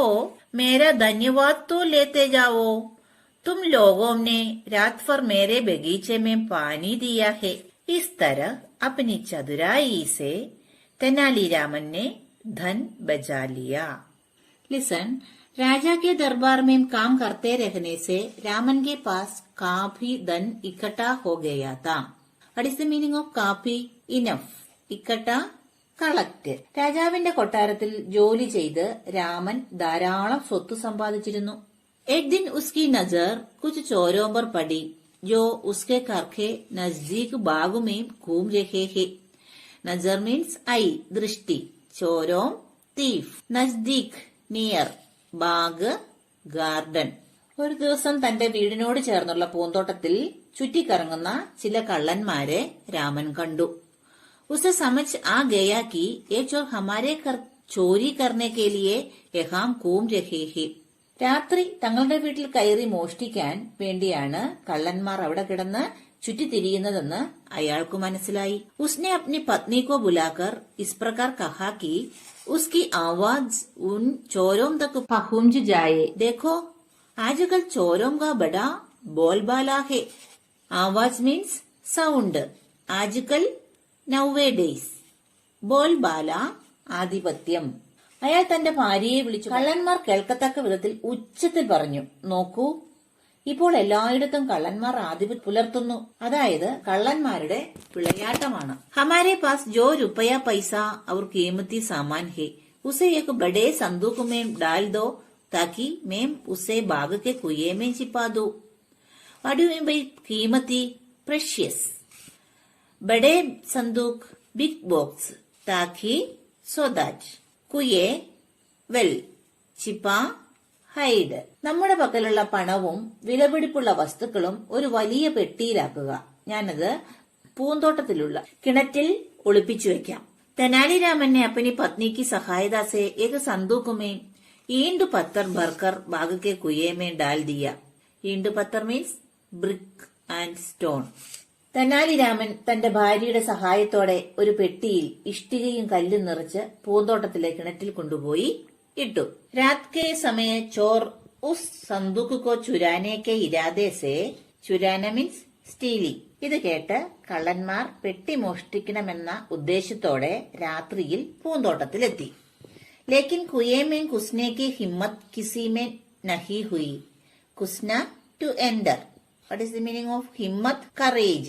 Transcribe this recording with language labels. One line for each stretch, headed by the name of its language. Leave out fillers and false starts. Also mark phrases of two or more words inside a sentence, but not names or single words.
Hindi: मेरा धन्यवाद तो लेते जाओ. तुम लोगों ने रात भर मेरे बगीचे में पानी दिया है. इस तरह अपनी चतुराई से तेनालीरामन ने धन बचा लिया.
English: Listen.
Hindi: राजा के दरबार में काम करते रहने से रामन के पास काफी धन इकट्ठा हो गया था.
English: What is the meaning of काफी? Enough. ഇക്കട്ട കളക്ട്.
Malayalam: രാജാവിന്റെ കൊട്ടാരത്തിൽ ജോലി ചെയ്ത് രാമൻ ധാരാളം സ്വത്ത് സമ്പാദിച്ചിരുന്നു.
Hindi: एक दिन उसकी नजर कुछ चोरों पर पड़ी जो उसके घर के नजदीक बाग में घूम रहे हैं. नजर
English: means eye,
Hindi: दृष्टि. चोरों തീഫ്.
English: നസ്ദീക് നിയർ. ബാഗ് ഗാർഡൻ.
Malayalam: ഒരു ദിവസം തന്റെ വീടിനോട് ചേർന്നുള്ള പൂന്തോട്ടത്തിൽ ചുറ്റിക്കറങ്ങുന്ന ചില കള്ളന്മാരെ രാമൻ കണ്ടു.
Hindi: उसे समझ आ गया कि ये चोर हमारे घर चोरी करने के लिए यहाँ घूम रहे हैं.
Malayalam: രാത്രി തങ്ങളുടെ വീട്ടിൽ കയറി മോഷ്ടിക്കാൻ വേണ്ടിയാണ് കള്ളന്മാർ അവിടെ കിടന്ന് ചുറ്റിത്തിരിയുന്നതെന്ന് അയാൾക്കു മനസ്സിലായി.
Hindi: उसने अपनी पत्नी को बुलाकर इस प्रकार कहा कि उसकी आवाज उन चोरों तक पहुंच जाए. देखो आजकल चोरों का बड़ा बोलबाला है.
English: आवाज means sound. आजकल नौवेडेज.
Malayalam: ബോൽബാല ആധിപത്യം. അയാൾ തന്റെ ഭാര്യയെ വിളിച്ചു കള്ളന്മാർ കേൾക്കത്തക്ക വിധത്തിൽ ഉച്ചത്തിൽ പറഞ്ഞു, നോക്കൂ, ഇപ്പോൾ എല്ലായിടത്തും കള്ളന്മാർ ആധിപത്യം പുലർത്തുന്നു. അതായത് കള്ളന്മാരുടെ വിളയാട്ടമാണ്.
Hindi: हमारे पास जो रुपया पैसा और कीमती सामान है उसे एक बड़े संदूक में डाल दो ताकि मैं उसे बाग के कुएं में छिपा दूं.
English: What do you mean by कीमती? Precious.
Hindi: बड़े संदूक
English: big box. ताकि so that. कुएं well. छिपा ഹൈഡ്.
Malayalam: നമ്മുടെ പക്കലുള്ള പണവും വിലപിടിപ്പുള്ള വസ്തുക്കളും ഒരു വലിയ പെട്ടിയിലാക്കുക. ഞാനത് പൂന്തോട്ടത്തിലുള്ള കിണറ്റിൽ ഒളിപ്പിച്ചു വെക്കാം.
Hindi: തെനാലിരാമൻ ने अपनी पत्नी की सहायता से एक संदूक में ईंट पत्थर भरकर बाग के कुएं में डाल दिया. ईंट पत्थर
English: means brick and stone.
Malayalam: തെനാലിരാമൻ തന്റെ ഭാര്യയുടെ സഹായത്തോടെ ഒരു പെട്ടിയിൽ ഇഷ്ടികയും കല്ലും നിറച്ച് പൂന്തോട്ടത്തിലെ കിണറ്റിൽ കൊണ്ടുപോയി ഇട്ടു.
Hindi: रात के समय चोर उस संदूक को चुराने के इरादे से.
English: चुराना means stealing.
Malayalam: ഇത് കേട്ട് കള്ളന്മാർ പെട്ടി മോഷ്ടിക്കണമെന്ന ഉദ്ദേശത്തോടെ രാത്രിയിൽ പൂന്തോട്ടത്തിലെത്തി.
Hindi: लेकिन कुएँ में घुसने की हिम्मत किसी में नहीं हुई.
English: घुसना to enter. What is the meaning of ഹിമ്മത്ത്? courage.